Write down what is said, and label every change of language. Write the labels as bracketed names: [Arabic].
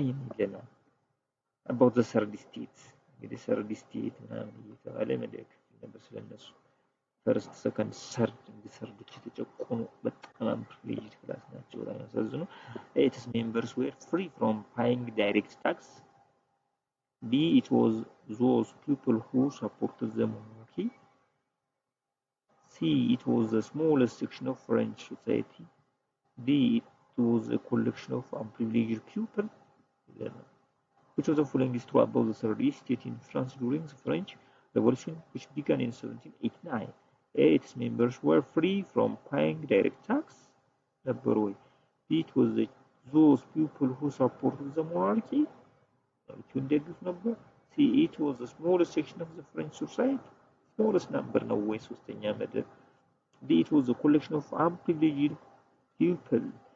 [Amharic] ይለናል። [English] about the third estate [Amharic] እንግዲህ third estate ምናምን እየተባለ መደክ ነበር ስለነሱ ፈርስት ሰከንድ ሰርድ ሰርዶች የተጨቆኑ በጣም ፕሪቪሌጅድ ክላስ ናቸው። በጣም ያሳዝኑ። [English] its members were free from paying direct tax. B. It was those people who supported the monarchy. C. It was the smallest section of French society. D. It was a collection of unprivileged people. Which of the following is true about the third estate in France during the French Revolution which began in 1789? A. Its members were free from paying direct tax. Number B. It was those people who supported the monarchy. C. It was the smallest section of the French society. Smallest number [Amharic] ነው ወይ ሶስተኛ መደብ። D. [English] It was a collection of unprivileged people.